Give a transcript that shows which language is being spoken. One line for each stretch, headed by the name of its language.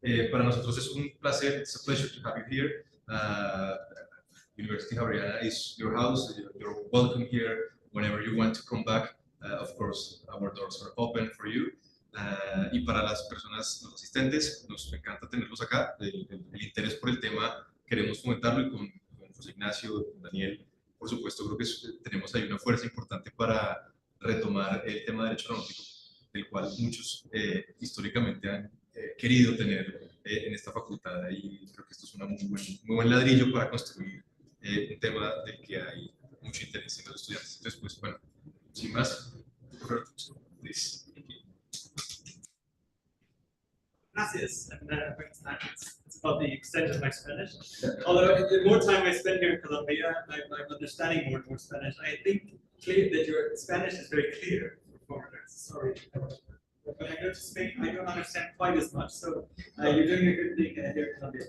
Spanish: Para nosotros es un placer,
English: it's a pleasure to have you here. University Javeriana is your house. You're welcome here whenever you want to come back. Of course, our doors are open for you.
Spanish: Y para las personas, los asistentes, nos encanta tenerlos acá. El interés por el tema queremos fomentarlo, y con José Ignacio, con Daniel, por supuesto, creo que tenemos ahí una fuerza importante para retomar el tema de derecho aeronáutico, del cual muchos históricamente han querido tener en esta facultad, y creo que esto es un muy buen ladrillo para construir un tema del que hay mucho interés en los estudiantes. Entonces, pues bueno, sin más, please. Gracias.
English: It's about the extent of my Spanish. Although the more time I spend here in Colombia, I'm understanding more and more Spanish. I think that your Spanish is very clear for foreigners. Sorry. But I go to Spain, I don't understand quite as much. So you're doing a good thing here in Colombia.